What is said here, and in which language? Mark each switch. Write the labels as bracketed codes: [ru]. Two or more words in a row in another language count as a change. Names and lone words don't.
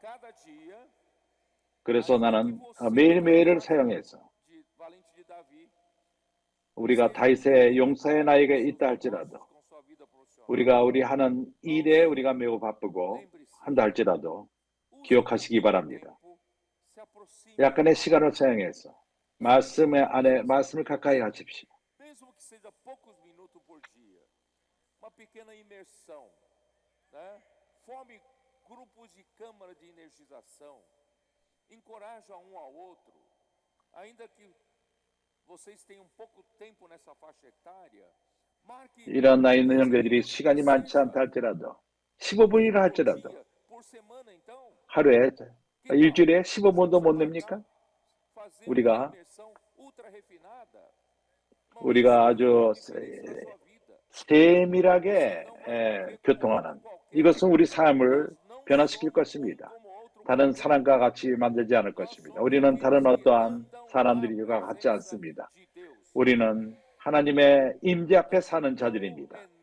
[ko] 그래서 나는 매일매일을 사용해서 우리가 다윗의 용사의 나이가 있다 할지라도, 우리가 우리 하는 일에 우리가 매우 바쁘고 한다 할지라도 기억하시기 바랍니다. 약간의 시간을 사용해서 말씀을 가까이 하십시오. [pt] mesmo que seja poucos minutos por dia, uma pequena imersão, né? Forme grupos de câmara de energização, encoraja um ao outro, ainda que vocês tenham pouco tempo nessa faixa etária, marque [ko] 이런 나이 있는 형제들이 시간이 많지 않다 할지라도 15분이라 할지라도 [pt] por semana então, [ko] 하루에 일주일에 15분도 못 냅니까? [pt] fazer [ko] 우리가 [pt] uma imersão ultra refinada. [ko] 우리가 아주 세밀하게 교통하는 이것은 우리 삶을 변화시킬 것입니다. 다른 사람과 같이 만들지 않을 것입니다. 우리는 다른 어떠한 사람들과 같지 않습니다. 우리는 하나님의 임재 앞에 사는 자들입니다.